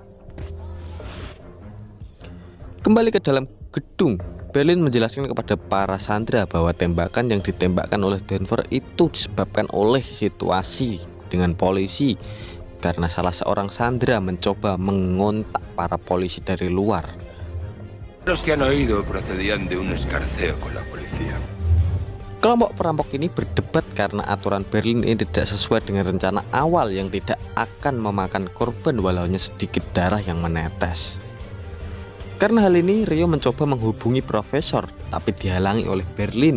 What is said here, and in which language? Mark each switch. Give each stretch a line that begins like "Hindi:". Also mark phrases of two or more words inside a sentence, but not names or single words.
Indonesian: Kembali ke dalam gedung, Berlin menjelaskan kepada para sandera bahwa tembakan yang ditembakkan oleh Denver itu disebabkan oleh situasi dengan polisi, karena salah seorang sandera mencoba mengontak para polisi dari luar.
Spanish: Los que han oído procedían de un escarceo con la policía.
Indonesian: Kelompok perampok ini berdebat karena aturan Berlin ini tidak sesuai dengan rencana awal yang tidak akan memakan korban walau hanya sedikit darah yang menetes. Karena hal ini, Rio mencoba menghubungi profesor, tapi dihalangi oleh Berlin.